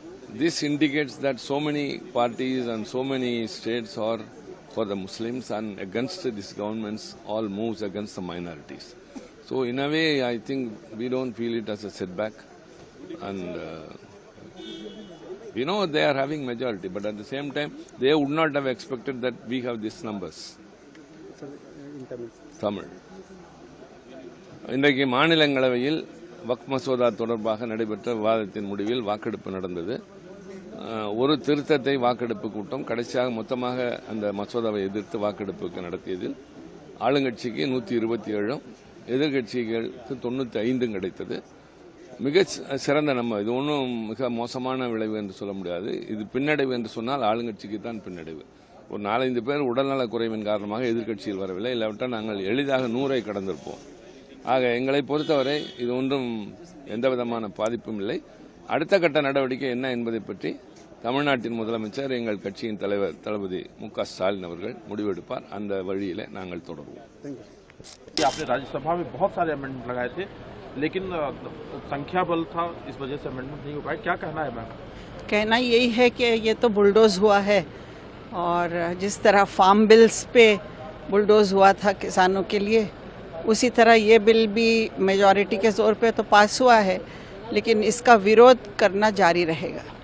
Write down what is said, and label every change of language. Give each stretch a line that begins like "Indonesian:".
English: This indicates that so many parties and so many states are for the Muslims and against this government's all moves against the minorities. So in a way, I think we don't feel it as a setback. And we know they are having majority, but at the same time, they would not have expected that we have these numbers. Tamil.
Tamil: இன்றைக்கு மாநிலங்களவையில் வக்ஃப் மசோதா தொடர்பாக நடைபெற்ற விவாதத்தின் முடிவில் வாக்கெடுப்பு நடந்தது. ஒரு திருத்தத்தை வாக்கெடுப்பு கூட்டம் கடைசியாக மொத்தமாக அந்த மசோதாவை எதிர்த்து வாக்கெடுப்புக்கு நடத்தியதில் ஆளுங்கட்சிக்கு 127, எதிர்கட்சிகளுக்கு 95 கிடைத்தது. மிக சிறந்த நம்ம, இது ஒன்றும் மிக மோசமான விளைவு என்று சொல்ல முடியாது. இது பின்னடைவு என்று சொன்னால் ஆளுங்கட்சிக்கு தான் பின்னடைவு. ஒரு 4-5 பேர் உடல்நலக் குறைவின் காரணமாக எதிர்கட்சியில் வரவில்லை, இல்லாவிட்டால் நாங்கள் எளிதாக 100ஐ கடந்திருப்போம். ஆக எங்களை பொறுத்தவரை இது ஒன்றும் எந்தவிதமான பாதிப்பும் இல்லை. அடுத்த கட்ட நடவடிக்கை என்ன என்பதை பற்றி தமிழ்நாட்டின் முதலமைச்சர், எங்கள் கட்சியின் தலைவர் தளபதி மு.க. ஸ்டாலின் அவர்கள் முடிவெடுப்பார். அந்த வழியிலே நாங்கள் தொடருவோம்.
Hindi: आपने राज्यसभा में बहुत सारे अमेंडमेंट लगाए थे, लेकिन संख्या बल था, इस वजह से अमेंडमेंट नहीं हो पाए। क्या कहना है मैम? कहना यही है कि ये तो बुलडोज हुआ है, और जिस तरह फार्म बिल्स पे बुलडोज हुआ था किसानों के लिए, उसी तरह ये बिल भी मेजॉरिटी के जोर पे तो पास हुआ है, लेकिन इसका विरोध करना जारी रहेगा।